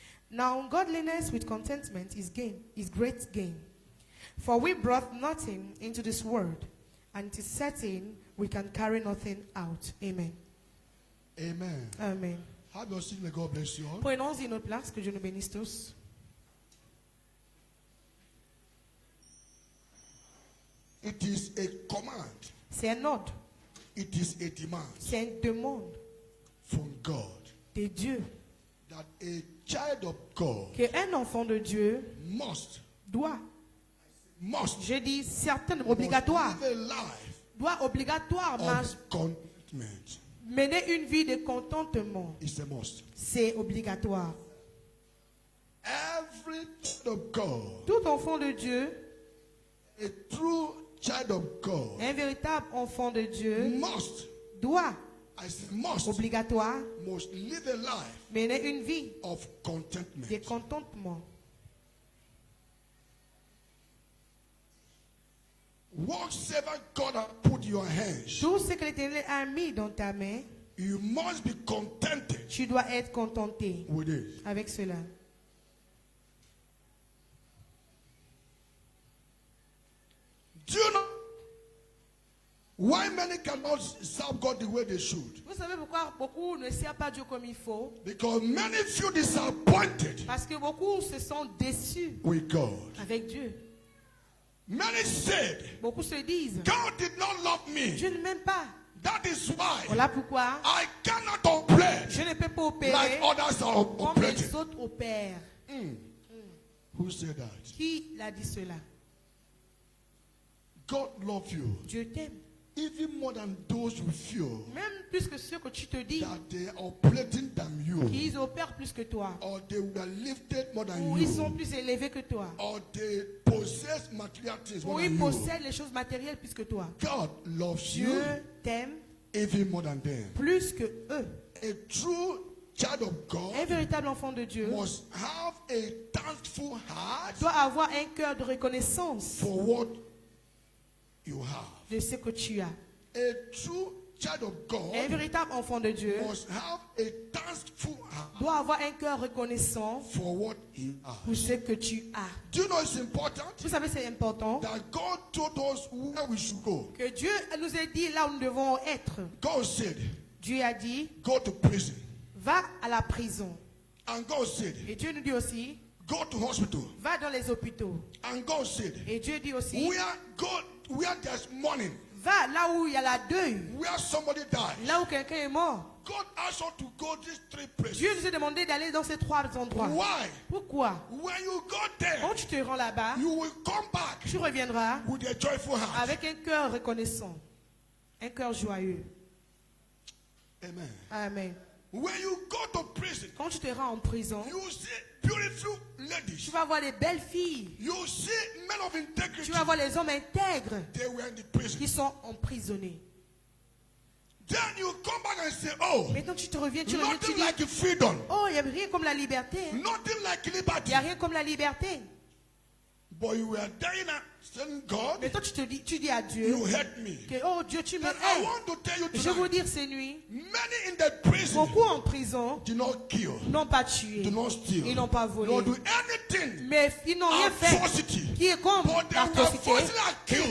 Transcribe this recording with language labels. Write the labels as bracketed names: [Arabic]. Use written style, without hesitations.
[English] Now godliness with contentment is great gain. For we brought nothing into this world, and it is certain we can carry nothing out. Amen. Amen. Amen. Have your seat, may God bless you all. [French] Prenons-y notre place, que Dieu nous bénisse tous. [English] It is a command. [French] C'est un ordre, [English] It is a demand [French] c'est une demande [English] from God [French] de Dieu [English] that a child of God [French] qu'un enfant de Dieu doit, je dis certainement, obligatoire, [English] must live a life [French] doit obligatoirement [English] of contentment. [French] mener une vie de contentement. [English] It's a must. [French] C'est obligatoire. [English] Every child of God, [French] Tout enfant de Dieu, [English] a true child of God, [French] un véritable enfant de Dieu, [English] must, [French] doit, [English] I say must, [French] obligatoire, [English] must live a life [French] mener une vie [English] of contentment. [French] de contentement. [English] Whatsoever God has put in your hands, [French] Tout ce que l'Éternel a mis dans ta main, [English] you must be contented [French] tu dois être contenté [English] with it. [French] avec cela. [English] Do you know why many cannot serve God the way they should? [French] Vous savez pourquoi beaucoup ne servent pas Dieu comme il faut? [English] Because many feel disappointed [French] Parce que beaucoup se sont déçus [English] with God. [French] avec Dieu. [English] Many said, [French] Beaucoup se disent, [English] God did not love me. [French] je ne m'aime pas. [English] That is why [French] Voilà pourquoi [English] I cannot operate [French] je ne peux pas opérer [English] like others are [French] comme [English] operating. [French] les autres opèrent. [English] Who said that? [French] Qui l'a dit cela? [English] God loves you [French] Dieu t'aime. [English] even more than those who feel [French] Même plus que ceux que tu te dis [English] that they are operating than you, [French] qu'ils opèrent plus que toi. [English] or they were lifted more than [French] Ou ils sont [English] you, [French] plus élevés que toi. [English] or they possess material things [French] Ou [English] more [French] ils [English] than you. [French] possèdent les choses matérielles plus que toi. [English] God loves you [French] Dieu t'aime [English] even more than them. [French] plus que eux. [English] A true child of [French] Un [English] God [French] véritable enfant de Dieu [English] must have a thankful heart [French] doit avoir un cœur de reconnaissance [English] for what you have. [French] de ce que tu as. [English] A true child of [French] Un [English] God [French] véritable enfant de Dieu [English] must have a thankful heart [French] doit avoir un cœur reconnaissant [English] for what he has. [French] pour ce que tu as. [English] Do you know it's important [French] Vous savez, c'est important [English] that God told us where we should go? [French] que Dieu nous a dit là où nous devons être. [English] God said, [French] Dieu a dit, [English] go to prison. [French] va à la prison. [English] And God said, [French] Et Dieu nous dit aussi, [English] go to hospital. [French] va dans les hôpitaux. [English] And God said, [French] Et Dieu dit aussi, [English] where there's mourning, [French] va là où il y a la deuil, [English] where somebody died. [French] là où quelqu'un est mort. [English] God asked us to go these three places. [French] Dieu nous a demandé d'aller dans ces trois endroits. [English] Why? [French] Pourquoi? [English] When you go there, [French] Quand tu te rends là-bas, [English] you will come back [French] tu reviendras [English] with a joyful heart. [French] avec un cœur reconnaissant, un cœur joyeux. Amen. Amen. [English] When you go to prison, [French] Quand tu te rends en prison, [English] you see beautiful [French] tu [English] ladies. [French] vas voir les belles filles. [English] You see men of integrity. [French] Tu vas voir les hommes intègres [English] They were in the prison. [French] qui sont emprisonnés. [English] Then you come back and say, oh, [French] Maintenant, tu reviens, tu [English] nothing [French] dis, [English] like freedom. [French] oh, il n'y a rien comme la liberté. [English] Nothing like [French] Il [English] liberty. [French] n'y a rien comme la liberté. [English] But you were dying and saying, God, [French] Maintenant, tu dis à Dieu [English] you hurt me. [French] que, oh Dieu, tu me [English] And I [French] hais. [English] want to tell you [French] Je veux [English] tonight, [French] dire ces nuits, [English] many in the prison [French] beaucoup en prison [English] did not kill, [French] n'ont pas tué, [English] do not steal, [French] ils n'ont pas [English] do [French] volé, [English] not do anything. [French] mais ils n'ont rien fait [English] Atrocity. [French] qui est comme [English] But they were [French] l'atrocité. [English] falsely [French] Ils [English] accused.